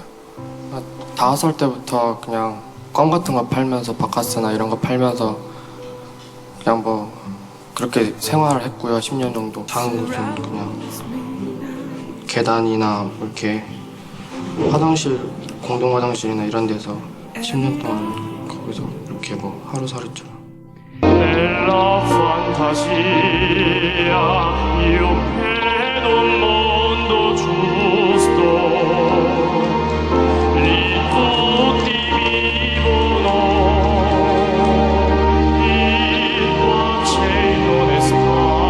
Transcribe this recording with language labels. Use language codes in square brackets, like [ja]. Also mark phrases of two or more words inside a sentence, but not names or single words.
[ko] 5살 때부터 그냥 껌 같은 거 팔면서 바카스나 이런 거 팔면서 그냥 뭐 그렇게 생활을 했고요. 10년 정도. 작은 곳은 그냥 계단이나 이렇게 화장실, 공동 화장실이나 이런 데서 10년 동안 거기서 이렇게 뭐 haru살이처럼. [it] Nella fantasia io vedo un mondo giusto, lì tutti vivono in pace e in onestà.